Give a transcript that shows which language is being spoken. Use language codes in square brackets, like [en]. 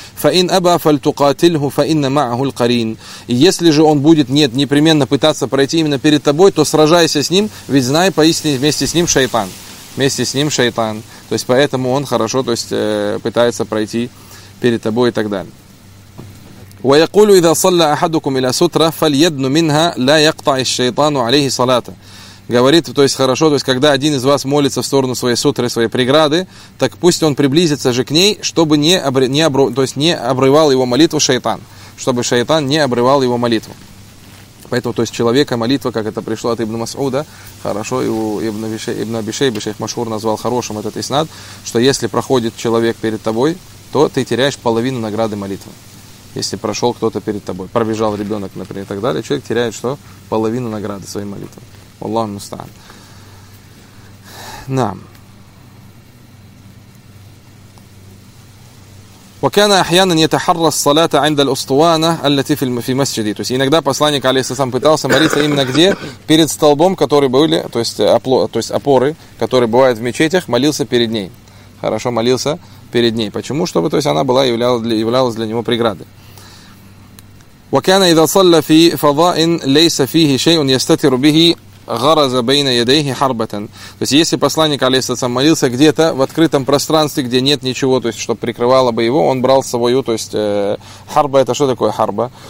[ar] Фа ин аба фаль тукатильху фа инна маагу ль-карин. [ru] И если же он будет, нет, непременно пытаться пройти именно перед тобой, то сражайся с ним, ведь знай поистине вместе с ним шайтан. Вместе с ним шайтан. То есть поэтому он хорошо, то есть пытается пройти перед тобой и так далее. [ar] ويقول إذا صلى أحدكم إلى سترة فليدن منها لا يقطع الشيطان عليه صلاته. [ru] Говорит, то есть хорошо, то есть когда один из вас молится в сторону своей сутры, своей преграды, так пусть он приблизится же к ней, чтобы не обрывал его молитву шайтан, чтобы шайтан не обрывал его молитву. Поэтому, то есть человека молитва, как это пришло от Ибн Масуда, хорошо, и у Ибн Абишей, шейх Машур назвал хорошим этот иснад, что если проходит человек перед тобой, то ты теряешь половину награды молитвы. Если прошел кто-то перед тобой, пробежал ребенок, например, и так далее, человек теряет что? Половину награды своей молитвы. Аллах мустан. Нам. [ar] وكان احيانا يتحرى الصلاه عند الاسطوانه التي في المسجد. [ru] То есть иногда посланник алейхиссалам пытался молиться именно где? Перед столбом, который были, то есть опоры, которые бывают в мечетях, молился перед ней. Хорошо молился перед ней. Почему? Чтобы, то есть она была являлась для него преградой. [ar] وكان اذا صلى في فضاء ليس فيه شيء يستتر به غرز بين يديه حربة. [ru] То есть если посланник алейхиссалям молился где-то в открытом пространстве, где нет ничего, то есть что прикрывало бы его, он брал свою, то есть харба, это что такое харба?